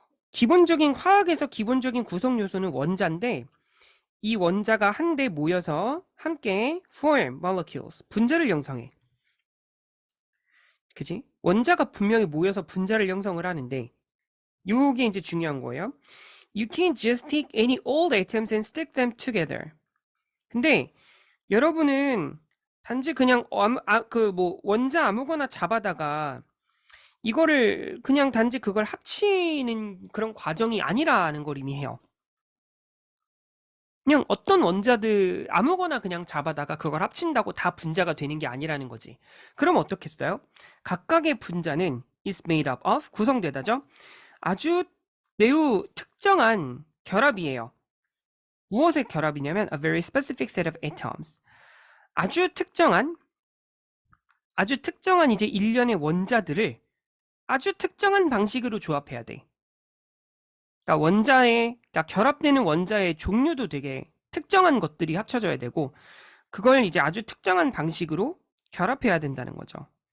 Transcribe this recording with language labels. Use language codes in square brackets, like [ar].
[ko] 기본적인 화학에서 기본적인 구성 요소는 원자인데 이 원자가 한데 모여서 함께 [en] form molecules [ko] 분자를 형성해. 그지? 원자가 분명히 모여서 분자를 형성을 하는데 요게 이제 중요한 거예요. [en] You can't just take any old atoms and stick them together. [ko] 근데 여러분은 단지 그냥 원자 아무거나 잡아다가 이거를 그냥 단지 그걸 합치는 그런 과정이 아니라는 걸 의미해요. 그냥 어떤 원자들 아무거나 그냥 잡아다가 그걸 합친다고 다 분자가 되는 게 아니라는 거지. 그럼 어떻겠어요? 각각의 분자는 [en] is made up of [ko] 구성되다죠. 아주 매우 특정한 결합이에요. 무엇의 결합이냐면 [en] a very specific set of atoms. [ko] 아주 특정한 아주 특정한 이제 일련의 원자들을 아주 특정한 방식으로 조합해야 돼. 그러니까 결합되는 원자의 종류도 되게 특정한 것들이 합쳐져야 되고, 그걸 이제 아주 특정한 방식으로 결합해야 된다는 거죠.